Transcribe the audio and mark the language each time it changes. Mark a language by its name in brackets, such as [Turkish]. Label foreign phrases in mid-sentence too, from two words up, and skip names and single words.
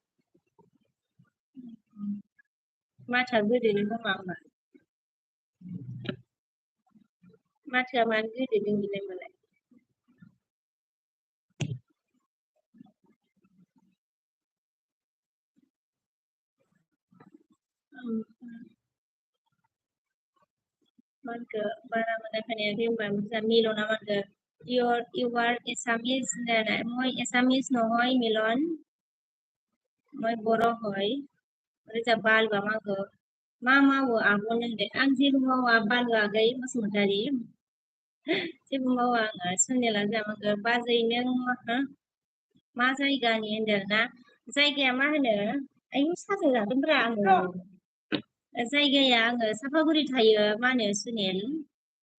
[Bodo] माथोआ गोदोनो खोमा होमबा माथोआ मानो गोदोदों बिलाय मालाय मा होनखो बारा मोजां खोनायाखै होनबा मिलना मा होनखो [English] you are Assamese [Assamese] মই Assamese নহয় [Bodo] মিলন [Assamese] মই बर' হয় [Bodo] ओमफ्राय जोंहा बालुआ मा होनखो मा मावो आब' नों दे आं जेबो मावा बालु आगै बसुमतारी जेबो मावा आङो सुनिला जोंहा मा होनखो बाजै नों मा जायगानि होनदों ना जायगाया मा होनो आयु साजा जादोंब्रा आङो जायगाया आङो सापागुरि थायो मा होनो सुनिल